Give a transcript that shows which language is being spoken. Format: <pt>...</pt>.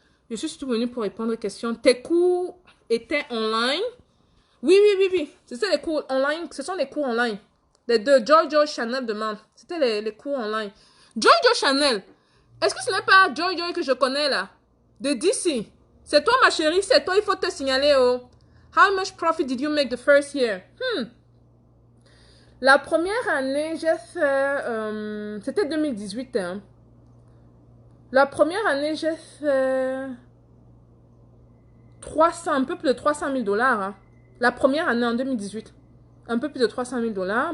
<fr>Je suis surtout venue pour répondre aux questions. Tes cours étaient online? Oui, oui, oui, oui. C'était les cours online. Ce sont les cours online. Les deux. Joy Chanel demande. C'était les cours online. Joy Chanel. Est-ce que ce n'est pas Joy que je connais là? De DC. C'est toi ma chérie. C'est toi. Il faut te signaler. Oh.</fr> <en>How much profit did you make the first year?</en> <fr>La première année, j'ai fait... c'était 2018. Hein. La première année, j'ai fait 300, un peu plus de 300 000 dollars. Hein. La première année en 2018. Un peu plus de 300 000 dollars.</fr>